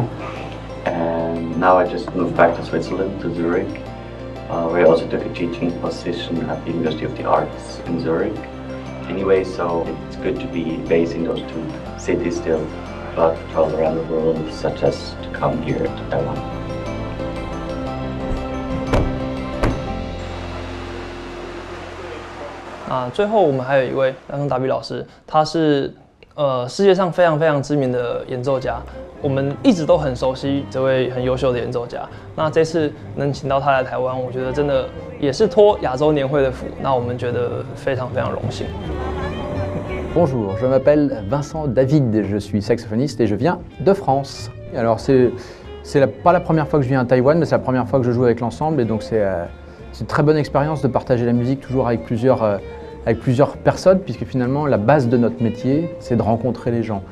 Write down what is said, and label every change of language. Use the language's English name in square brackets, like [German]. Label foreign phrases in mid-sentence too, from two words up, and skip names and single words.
[English] And now I just moved back to Switzerland, to Zurich, where I also took a teaching position at the University of the Arts in Zurich. Anyway, so it's good to be based in those 2 cities still. To travel around the world, such as to come here to Taiwan. [Chinese] 最后我们还有一位蓝松达比老师，他是世界上非常知名的演奏家，我们一直都很熟悉这位很优秀的演奏家。那这次能请到他来台湾，我觉得真的也是托亚洲年会的福，那我们觉得非常荣幸。 [French] Bonjour, je m'appelle Vincent David, je suis saxophoniste et je viens de France. Alors c'est pas la première fois que je viens à Taïwan, mais c'est la première fois que je joue avec l'ensemble et donc c'est une très bonne expérience de partager la musique toujours avec plusieurs personnes puisque finalement la base de notre métier c'est de rencontrer les gens.